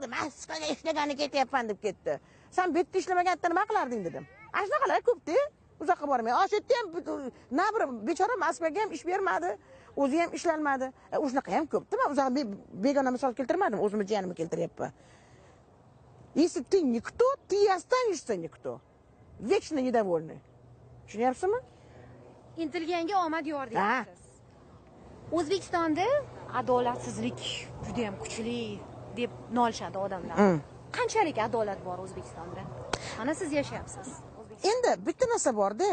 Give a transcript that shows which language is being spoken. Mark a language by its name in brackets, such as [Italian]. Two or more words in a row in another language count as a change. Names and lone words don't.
[Uzbek] Moskvaga ishlagani ketyapman deb ketdi. Sen bu yerda ishlamaganingda nima qilarding dedim. Ashnaqalar ko'p-da. Uzoqqa bormay. O'sha yerda ham na bir bechora Moskvaga ham ish bermadi, o'zi ham ishlanmadi. O'shanaqa ham ko'p-da. Men uzoq begona misol keltirmadim, o'zimni jiyanimni keltiryapman. [Russian] Если ты никто, ты и останешься никто. Вечно недовольный. [Uzbek] Tushunyapsizmi? Intilganga omad yor deyapsiz. O'zbekistonda adolatsizlik juda ham kuchli deb nolishadi odamlar. Qanchalik adolat bor O'zbekistonda? Mana siz yashayapsiz. Endi bitta narsa bor-da.